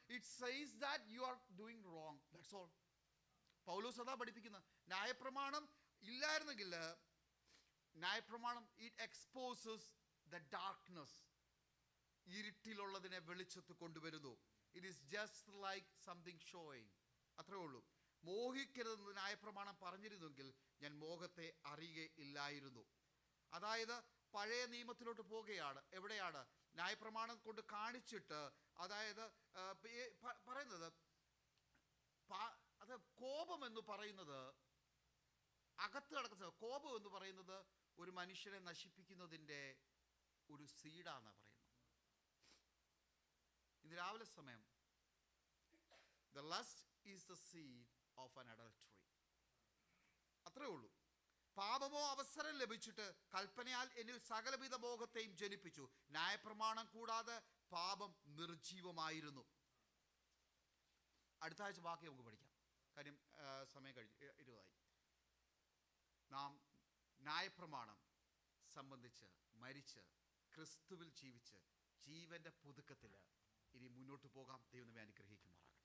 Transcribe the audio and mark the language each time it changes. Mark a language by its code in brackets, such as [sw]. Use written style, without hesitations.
[en] It says that you are doing wrong. That's all. [ml] പൗലോസ് അതാ പഠിപ്പിക്കുന്നത്. ന്യായപ്രമാണം ഇല്ലായിരുന്നെങ്കിൽ ന്യായപ്രമാണം [en] it exposes the darkness. [ml] ഇരുട്ടിലുള്ളതിനെ വെളിച്ചത്ത് കൊണ്ടുവരുന്നു. [en] It is just like something showing. [ml] അത്രേ ഉള്ളൂ. മോഹിക്കരുതെന്ന് ന്യായപ്രമാണം പറഞ്ഞിരുന്നെങ്കിൽ ഞാൻ മോഹത്തെ അറിയുകയില്ലായിരുന്നു. അതായത് പഴയ നിയമത്തിലോട്ട് പോവുകയാണ്. എവിടെയാണ്? ന്യായപ്രമാണം കൊണ്ട് കാണിച്ചിട്ട്, അതായത് പറയുന്നത് അത് കോപം എന്ന് പറയുന്നത് അകത്ത് കിടക്കുന്ന കോപം എന്ന് പറയുന്നത് ഒരു മനുഷ്യനെ നശിപ്പിക്കുന്നതിൻ്റെ ഒരു സീഡാണ് പറയുന്നത്. ഇന്ന് രാവിലെ സമയം [en] the lust is the seed of an adultery. [ml] അത്രേ ഉള്ളൂ. പാപമോ അവസരം ലഭിച്ചിട്ട് കൽപ്പനയാൽ എന്നിൽ സകലവിധ മോഹത്തെയും ജനിപ്പിച്ചു. ന്യായപ്രമാണം കൂടാതെ പാപം നിർജീവമായിരുന്നു. അടുത്ത ആഴ്ച ബാക്കി നമുക്ക് പഠിക്കാം. കാര്യം സമയം കഴിഞ്ഞു, 20 നാം ന്യായപ്രമാണം സംബന്ധിച്ച് മരിച്ച് ക്രിസ്തുവിൽ ജീവിച്ച് ജീവന്റെ പുതുക്കത്തിൽ ഇനി മുന്നോട്ട് പോകാം. ദൈവം നമ്മെ അനുഗ്രഹിക്കുമാറാകട്ടെ.